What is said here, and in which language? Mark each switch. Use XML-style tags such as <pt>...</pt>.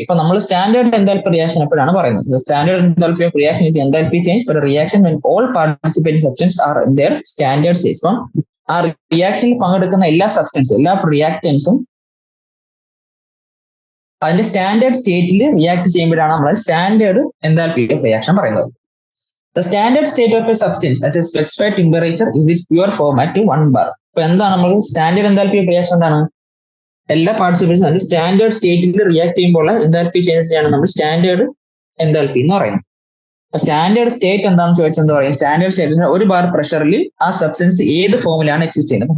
<ml>ഇപ്പൊ നമ്മൾ standard enthalpy reaction എപ്പോഴാണ് പറയുന്നത്?</ml> <en>Standard enthalpy of reaction ഇത് enthalpy change for reaction when all participating substance are in their standard stage.</en> <ml>അപ്പം ആ റിയാക്ഷനിൽ പങ്കെടുക്കുന്ന എല്ലാ സബ്സ്റ്റൻസും എല്ലാ റിയാക്ടൻസും അതിന്റെ സ്റ്റാൻഡേർഡ് സ്റ്റേറ്റിൽ റിയാക്ട് ചെയ്യുമ്പോഴാണ് നമ്മൾ സ്റ്റാൻഡേർഡ് എൻതാൽപ്പി ഓഫ് റിയാക്ഷൻ പറയുന്നത്.</ml> <en>The standard state of a substance at a specified temperature is its pure form at 1 bar.</en> <ml>അപ്പൊ എന്താണ് നമ്മൾ സ്റ്റാൻഡേർഡ് എൻതാൽപ്പി ഓഫ് റിയാക്ഷൻ? എന്താണ്? എല്ലാ പാർട്ടിസിപ്പൻസും അതിന്റെ സ്റ്റാൻഡേർഡ് സ്റ്റേറ്റിൽ റിയാക്ട് ചെയ്യുമ്പോൾ എൻതാൽപ്പി ചേഞ്ചസിനെയാണ് നമ്മൾ സ്റ്റാൻഡേർഡ് എൻതാൽപ്പി എന്ന് പറയുന്നത്. അപ്പൊ സ്റ്റാൻഡേർഡ് സ്റ്റേറ്റ് എന്താണെന്ന് ചോദിച്ചാൽ എന്താ പറയുക? സ്റ്റാൻഡേർഡ് സ്റ്റേറ്റിന് 1 ബാർ പ്രഷറിൽ ആ സബ്സ്റ്റൻസ് ഏത് ഫോമിലാണ് എക്സിസ്റ്റ് ചെയ്യുന്നത്?</ml>